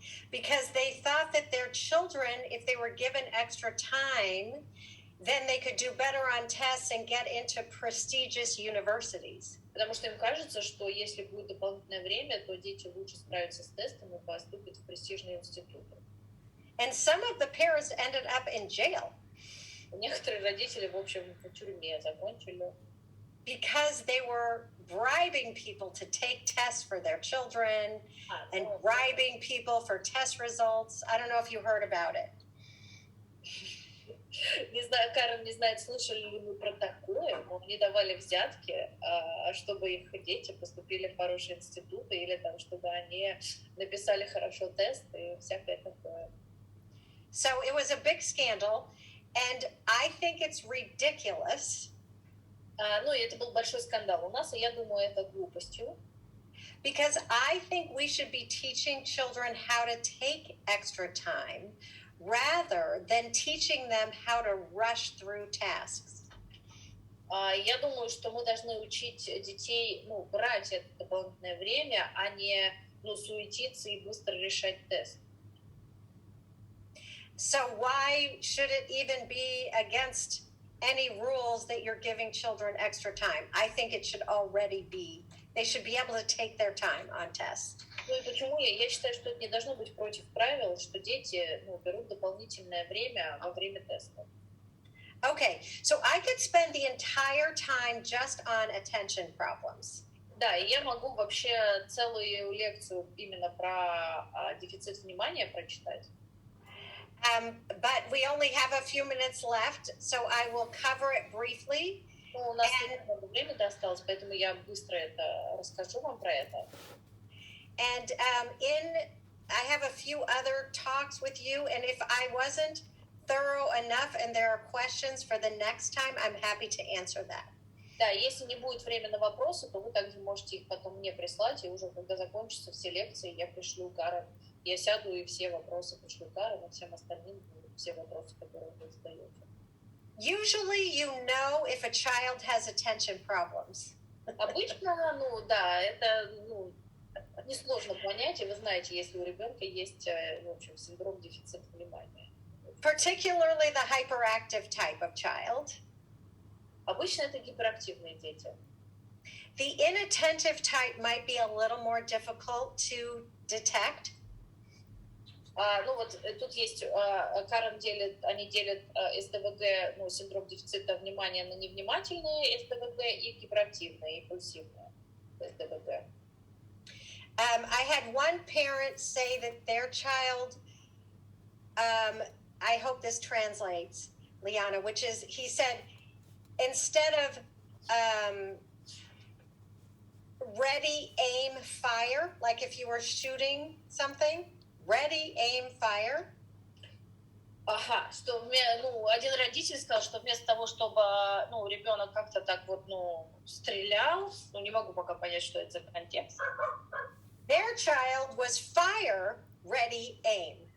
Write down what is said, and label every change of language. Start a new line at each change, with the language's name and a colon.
English: Because they thought that their children, if they were given extra time, then they could do better on tests and get into prestigious universities.
Russian: Потому что им кажется, что если будет дополнительное время, то дети лучше справятся с тестом и поступят в престижные институты.
English: And some of the parents ended up in jail.
Russian: Некоторые родители, в общем, в тюрьме закончили.
English: Because they were bribing people to take tests for their children and bribing people for test results. I don't know if you heard about it.
Russian: Не знаю, Карен не знает, слышали ли мы про такое, но они давали взятки, чтобы их дети поступили в хорошие институты или там, чтобы они написали хорошо тест и всякое такое.
English: So it was a big scandal, and I think it's ridiculous.
Russian: Ну, и это был большой скандал у нас, и я думаю, это глупостью.
English: Because I think we should be teaching children how to take extra time rather than teaching them how to rush through tasks.
Russian: Я думаю, что мы должны учить детей, ну, брать это дополнительное время, а не, ну, суетиться и быстро решать тест.
English: So why should it even be against any rules that you're giving children extra time? I think it should already be. They should be able to take their time on tests.
Russian: Ну и почему я считаю, что это не должно быть против правил, что дети, ну, берут дополнительное время во время теста.
English: Okay, so I could spend the entire time just on attention problems.
Russian: Да, и я могу вообще целую лекцию именно про дефицит внимания прочитать.
English: But we only have a few minutes left, so I will cover it briefly.
Russian: Ну, у нас немного времени осталось, поэтому я быстро это расскажу вам про это.
English: And I have a few other talks with you, and if I wasn't thorough enough and there are questions for the next time, I'm happy to answer that.
Russian: Да, если не будет времени на вопросы, то вы также можете их потом мне прислать, и уже когда закончатся все лекции, я пришлю Карен. Я сяду и все вопросы пришлю Карен, а всем остальным все вопросы, которые вы задаете.
English: Usually you know if a child has attention problems.
Russian: Обычно, ну да, это, ну, несложно понять, и вы знаете, если у ребенка есть, в общем, синдром дефицита внимания.
English: Particularly the hyperactive type of child.
Russian: Обычно это гиперактивные дети.
English: The inattentive type might be a little more difficult to detect.
Russian: Ну вот тут есть, Карен делит, они делят СДВГ, ну, синдром дефицита внимания на невнимательные СДВГ и гиперактивные, импульсивные СДВГ.
English: I had one parent say that their child, I hope this translates, Liana, which is, he said, instead of ready, aim, fire, like if you were shooting something, ready, aim, fire.
Russian: Ага, что ну, один родитель сказал, что вместо того, чтобы ну, ребенок как-то так вот, ну, стрелял, ну, не могу пока понять, что это за контекст.
English: Their child was fire, ready, aim.